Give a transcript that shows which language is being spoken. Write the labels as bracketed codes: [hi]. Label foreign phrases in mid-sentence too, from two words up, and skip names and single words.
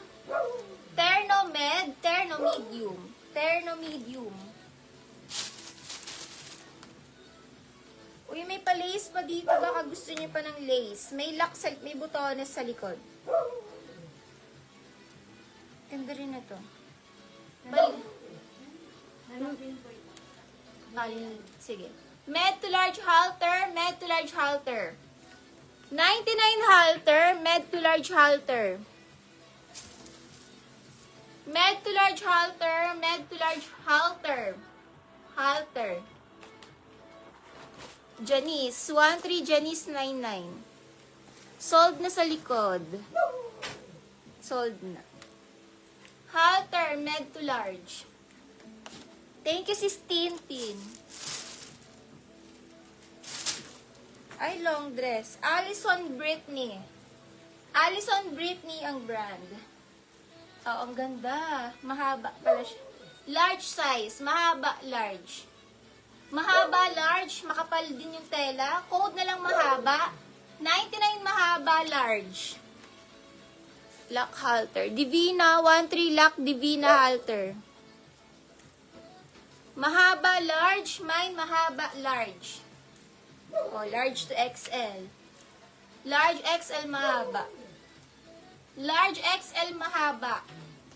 [tl] Terno med, terno medium. Terno medium. Uy, may pa-lace pa dito. Baka gusto niyo pa ng lace. May lock sa, may butones sa likod. Ganda rin na to. Sige. Med to large halter, med to large halter. 99 halter, med to large halter. Med to large halter, med to large halter. Halter. Janice, 13 Janice 99. Sold na sa likod. Sold na. Halter, med to large. [en] Thank you, Sis Tintin. Ay, long dress. Alison Britney. [tl] Alison Britney ang brand. Oh, ang ganda. Mahaba pala siya. [en] Large size. [tl] Mahaba, large. Mahaba, large. Makapal din yung tela. Code na lang mahaba. 99 mahaba, large. [en] Lock halter. Divina, 13 lock Divina halter. [tl] Mahaba, large. Mine, mahaba, large. [en] O, large to XL. Large XL mahaba. [tl] Large XL mahaba.